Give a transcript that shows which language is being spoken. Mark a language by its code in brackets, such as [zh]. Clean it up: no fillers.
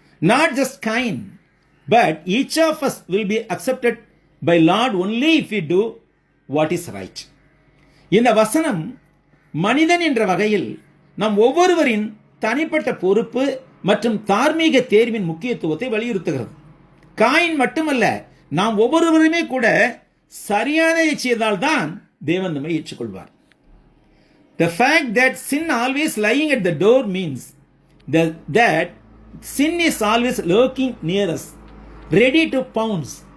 [en] Not just Cain, but each of us will be accepted by Lord only if we do what is right. [ta] இந்த வசனம் மனிதன் என்ற வகையில் நம் ஒவ்வொருவரின் தனிப்பட்ட பொறுப்பு மற்றும் தார்மீக தேர்வின் முக்கியத்துவத்தை வலியுறுத்துகிறது. காயின் மட்டுமல்ல, நாம் ஒவ்வொருவருமே கூட சரியானதை செய்தால் தான் தேவன் நம்மை ஏற்றுக்கொள்வார். [en] The fact that sin always lying at the door means that sin is always lurking near us, ready to pounce.